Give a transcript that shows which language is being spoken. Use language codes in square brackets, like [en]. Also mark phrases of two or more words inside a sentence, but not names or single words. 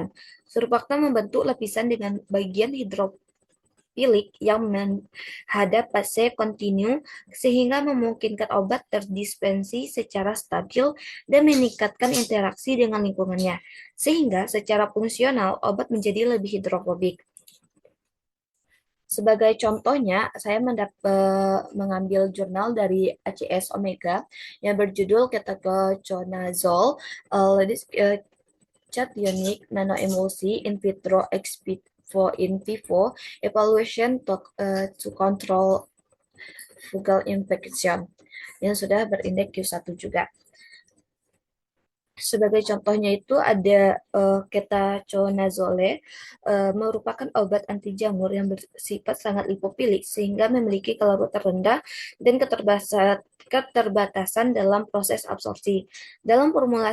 [id] Surfaktan membentuk lapisan dengan bagian hidrofilik yang menghadap fase kontinu sehingga memungkinkan obat terdispensi secara stabil dan meningkatkan interaksi dengan lingkungannya, sehingga secara fungsional obat menjadi lebih hidrofobik. Sebagai contohnya, saya mengambil jurnal dari ACS Omega yang berjudul Ketoconazole, cationic nanoemulsi in vitro ex vivo evaluation to control fungal infection yang sudah berindeks Q1 juga. Sebagai contohnya itu ada ketoconazole, merupakan obat anti jamur yang bersifat sangat lipofilik sehingga memiliki kalarutan rendah dan keterbatasan dalam proses absorpsi.